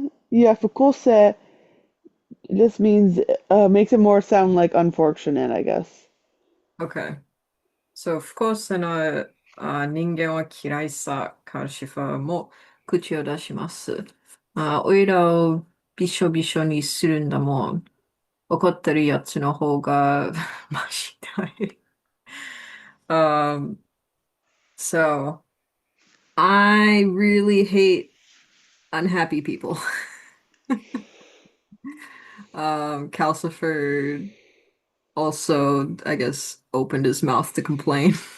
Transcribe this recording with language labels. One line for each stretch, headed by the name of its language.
English: Yeah, Foucault said this means makes it more sound like unfortunate, I guess. Okay.
Japanese: So, Foucault Senna, 人間は嫌いさ、カルシファーも口を出します。おいらをびしょびしょにするんだもん。怒ってるやつの方がマシだい。
English: So I really hate unhappy people. Calcifer also, I guess, opened his mouth to complain.